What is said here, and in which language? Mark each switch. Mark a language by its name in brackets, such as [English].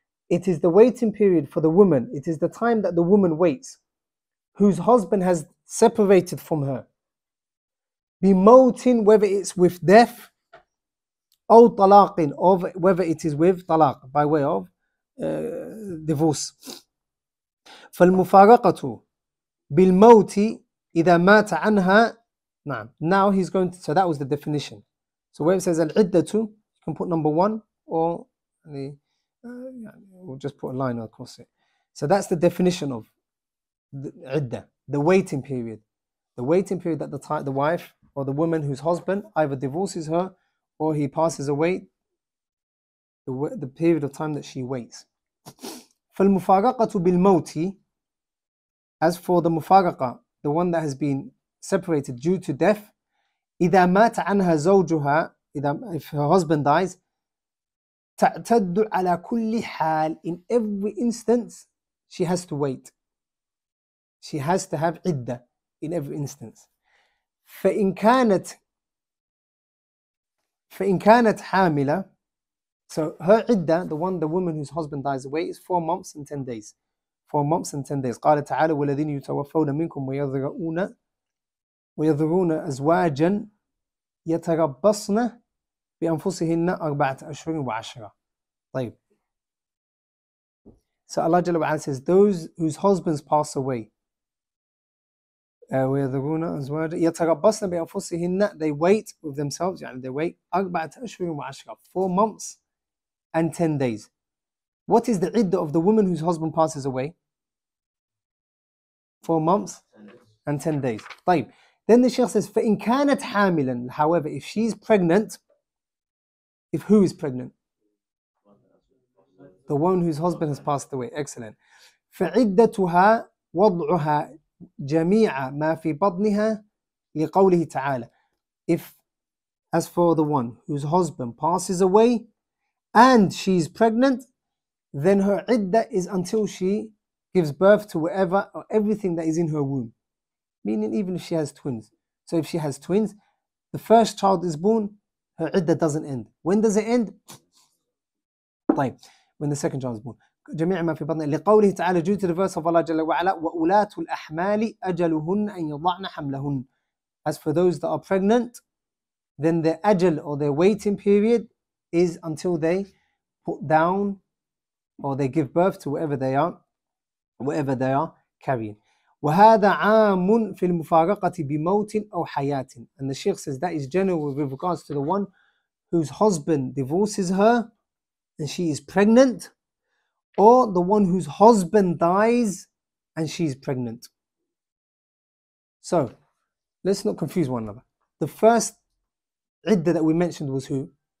[English] It is the waiting period for the woman. It is the time that the woman waits, whose husband has separated from her. [Arabic] بموت, [English] whether it's with death, [Arabic] أو طلاق, [English] or whether it is with talaq, by way of divorce. [Arabic] فالمفارقة بالموت إذا مات عنها. نعم. [English] Now he's going to, so that was the definition. So where it says al-iddatu, you can put number 1, or we'll just put a line across it. So that's the definition of the iddah, the waiting period. The waiting period that the wife or the woman whose husband either divorces her or he passes away, the period of time that she waits. [Arabic] فالمفارقة بالموت, [English] as for the مفارقة, the one that has been separated due to death, [Arabic] إذا مات عنها زوجها, [English] if her husband dies, [Arabic] تعتد على كل حال, [English] in every instance she has to wait. She has to have عدة in every instance. [Arabic] فإن كانت حاملة, [English] so her عدة, the woman whose husband dies away, is 4 months and 10 days. 4 months and 10 days. [Arabic] قال تعالى والذين يتوفون منكم ويذرون أزواجا يتربصن بأنفسهن 4 أشهر و10. طيب. [English] So Allah Jalla wa Ala says, those whose husbands pass away, [Arabic] ويذرون أزواجا يتربصن بأنفسهن, [English] they wait with themselves, [Arabic] يعني [English] they wait 4 [Arabic] أشهر و10, [English] 4 months and 10 days. What is the iddah of the woman whose husband passes away? 4 months and 10 days. [Arabic] طيب. [English] Then the Shaykh says, [Arabic] فإن كانت حاملا, [English] however, if she's pregnant, if who is pregnant? The one whose husband has passed away. Excellent. [Arabic] فعدتها وضعها جميع ما في بطنها لقوله تعالى. [English] If, as for the one whose husband passes away and she's pregnant, then her iddah is until she gives birth to whatever or everything that is in her womb. Meaning even if she has twins. So if she has twins, the first child is born, her iddah doesn't end. When does it end? [Arabic] طيب. [English] When the second child is born. [Arabic] جميع ما في بطن لقوله تعالى, [English] due to the verse of Allah [Arabic] جل وعلا, وأولاة الأحمال أجلهن أن يضعن حملهن. [English] As for those that are pregnant, then their ajal or their waiting period is until they put down or they give birth to whatever they are carrying. [Arabic] وهذا عام في المفارقة بموت أو حياة. [English] And the Shaykh says that is general with regards to the one whose husband divorces her and she is pregnant, or the one whose husband dies and she's pregnant. So let's not confuse one another. The first iddah that we mentioned was who?